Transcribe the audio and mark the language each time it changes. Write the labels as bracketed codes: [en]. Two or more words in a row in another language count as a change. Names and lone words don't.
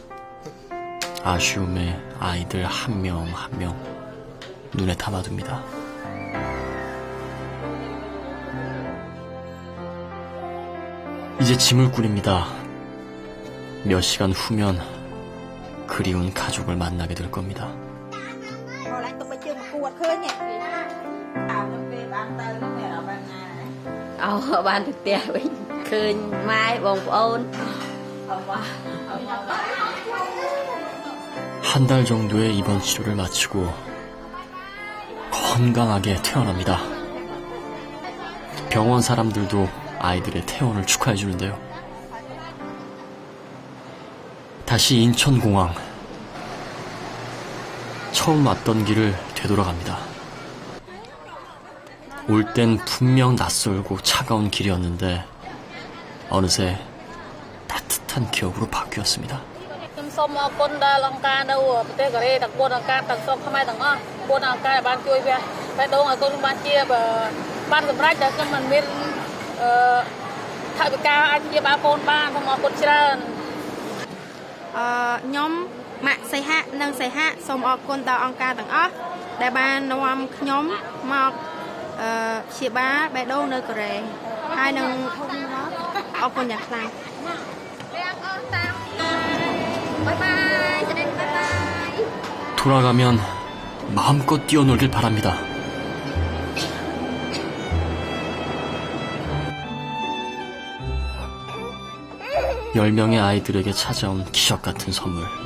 [ko] 아쉬움에 아이들 한 명 한 명 눈에 담아둡니다. 이제 짐을 꾸립니다. 몇 시간 후면 그리운 가족을 만나게 될 겁니다. [km] បានទៅផ្ទះវិញឃើញម៉ែបងប្អូន [ko] 한 달 정도의 입원 치료를 마치고 건강하게 태어납니다. 병원 사람들도 아이들의 퇴원을 축하해 주는데요. 다시 인천공항. 처음 왔던 길을 되돌아갑니다. 올 땐 분명 낯설고 차가운 길이었는데 어느새 따뜻한 기억으로 바뀌었습니다. [km] សូមអរគុណដល់អង្គការនៅប្រទេសកូរ៉េទាំង4អង្គការទាំងសពខ្មែរទាំងអស់4អង្គការបានជួយវាតែដងឲ្យកូនបានជាបានសម្រេចតែខ្ញុំមិនមានថវិកាអាចព្យាបាលកូនបានសូមអរគុណច្រើន ខ្ញុំម៉ាក់សីហៈនិងសីហៈសូមអរគុណដល់អង្គការទាំងអស់ដែលបាននាំខ្ញុំមកព្យាបាលបេះដូងនៅកូរ៉េហើយនឹងអរគុណយ៉ាងខ្លាំង [ko] 돌아가면 마음껏 뛰어놀길 바랍니다. 열 명의 아이들에게 찾아온 기적 같은 선물.